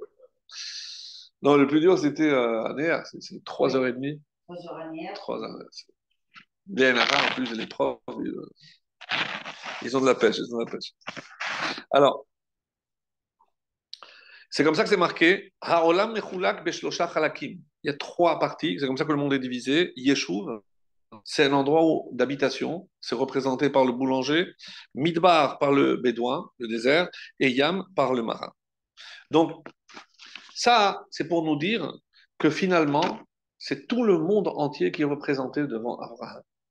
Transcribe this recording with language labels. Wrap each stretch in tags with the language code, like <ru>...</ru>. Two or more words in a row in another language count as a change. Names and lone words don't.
<fr>Non, le plus dur, c'était à Néer. C'est 3h30. 3 heures à Néer. 3 heures. Bien là, en plus, les profs, ils ont de la pêche. Ils ont de la pêche. Alors, c'est comme ça que c'est marqué.</fr> <he>העולם מחולק בשלושה חלקים.</he> <fr>Il y a trois parties. C'est comme ça que le monde est divisé. Yeshuv, c'est un endroit d'habitation. C'est représenté par le boulanger. Midbar par le bédouin, le désert. Et Yam par le marin. Donc, ça, c'est pour nous dire que finalement, c'est tout le monde entier qui est représenté devant Abraham.</fr>